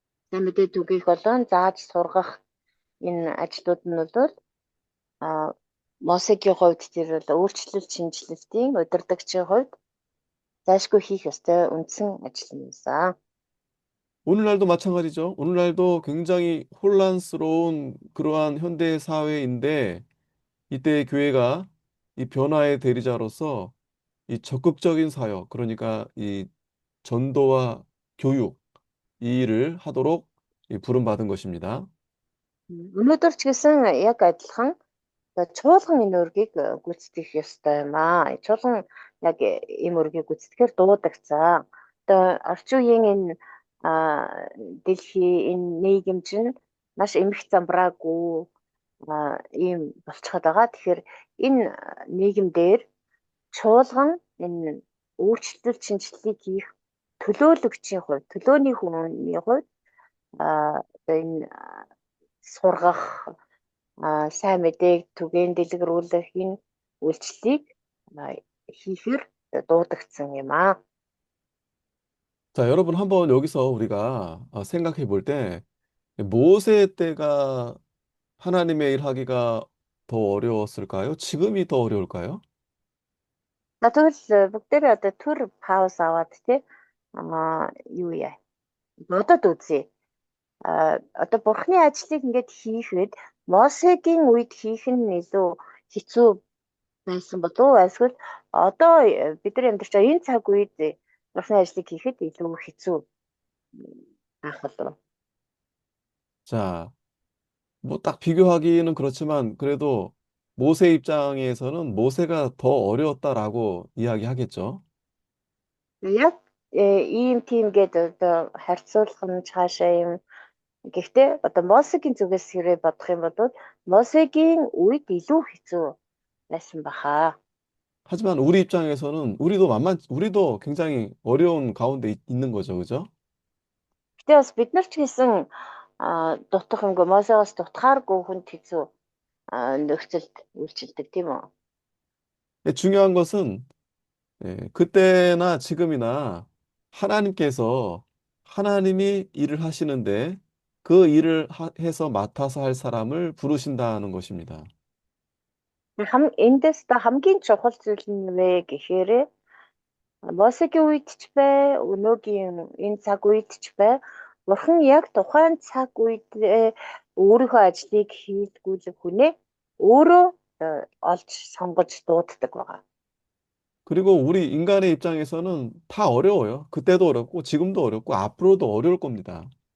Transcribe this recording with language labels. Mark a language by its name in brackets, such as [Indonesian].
[Mongolian] Сайн мэдээ түгээх болон зааж сургах энэ ажлууд нь бол Мосегийн хувьд тэр бол өөрчлөлт шинжилэлтийн удирдагчийн хувьд зайлшгүй хийх ёстой үндсэн ажил юм байсан. [Korean] 오늘날도 마찬가지죠. 오늘날도 굉장히 혼란스러운 그러한 현대 사회인데 이때 교회가 이 변화의 대리자로서 이 적극적인 사역, 그러니까 이 전도와 교육 이 일을 하도록 부름받은 것입니다. [Mongolian] Өнөөдөр ч гэсэн яг адилхан чуулган энэ үргийг гүйцэтгэх ёстой юм аа. Чуулган яг ийм үргийг гүйцэтгэхээр дуудагцсан. Одоо орчин үеийн энэ дэлхий энэ нийгэм чинь маш эмх замбраагүй ийм болчиход байгаа. Тэгэхээр энэ нийгэм дээр чуулган энэ өөрчлөлт шинжилгээг хийх төлөөлөгчийн хувьд, төлөөний хүний хувьд энэ сургах, сайн мэдээг түгээн дэлгэрүүлэх энэ үйлчлэлийг хийхээр дуудагдсан юм аа. [Korean] 자, 여러분 한번 여기서 우리가 생각해 볼 때 모세 때가 하나님의 일 하기가 더 어려웠을까요? 지금이 더 어려울까요? [Mongolian] За тэгвэл бүгдээрээ одоо төр 5 аваад тий юу яа. Бодод үзье. Одоо бурхны ажлыг ингээд хийхэд Мосегийн үед хийх нь илүү хэцүү байсан болов уу? Эсвэл одоо бид нар амьдарч байгаа энэ цаг үед бурхны ажлыг хийхэд илүү хэцүү байх болов уу? [Korean] 자, 뭐 딱 비교하기는 그렇지만 그래도 모세 입장에서는 모세가 더 어려웠다라고 이야기하겠죠. [Mongolian] Яг ийм тийм гээд одоо харьцуулах нь цаашаа юм. Гэхдээ одоо Мосегийн зүгээс хэрэг бодох юм бол Мосегийн үед илүү хэцүү байсан баха. [Korean] 하지만 우리 입장에서는 우리도 굉장히 어려운 가운데 있는 거죠. 그죠? [Mongolian] Гэтэ бас бид нар ч гэсэн дутах юмгүй Мосеос дутахааргүй хүнд хэцүү нөхцөлд үйлчилдэг тийм үү? [Korean] 중요한 것은 그때나 지금이나 하나님께서 하나님이 일을 하시는데 그 일을 해서 맡아서 할 사람을 부르신다는 것입니다. [Mongolian] Эндээс та хамгийн чухал зүйл нь вэ гэхээр Мосегийн үед ч бай, өнөөгийн энэ цаг үед ч бай, Бурхан яг тухайн цаг үед өөрийнхөө ажлыг хийдгүүлэх хүнээ өөрөө олж сонгож дууддаг байгаа. [Korean] 그리고 우리 인간의 입장에서는 다 어려워요. 그때도 어렵고 지금도 어렵고 앞으로도 어려울 겁니다.